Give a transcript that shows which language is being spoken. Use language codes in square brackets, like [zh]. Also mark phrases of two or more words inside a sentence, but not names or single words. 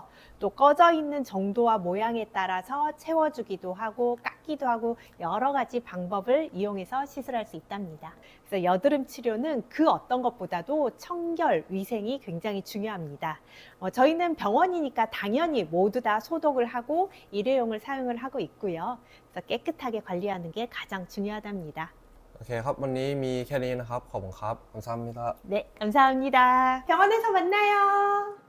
[ko] 또 꺼져 있는 정도와 모양에 따라서 채워주기도 하고 깎기도 하고 여러 가지 방법을 이용해서 시술할 수 있답니다. 그래서 여드름 치료는 그 어떤 것보다도 청결, 위생이 굉장히 중요합니다. 저희는 병원이니까 당연히 모두 다 소독을 하고 일회용을 사용을 하고 있고요. 그래서 깨끗하게 관리하는 게 가장 중요하답니다. [th] โอเคครับวันนี้มีแค่นี้นะครับขอบคุณครับ감사합니다 [ko] 네, 감사합니다. 병원에서 만나요.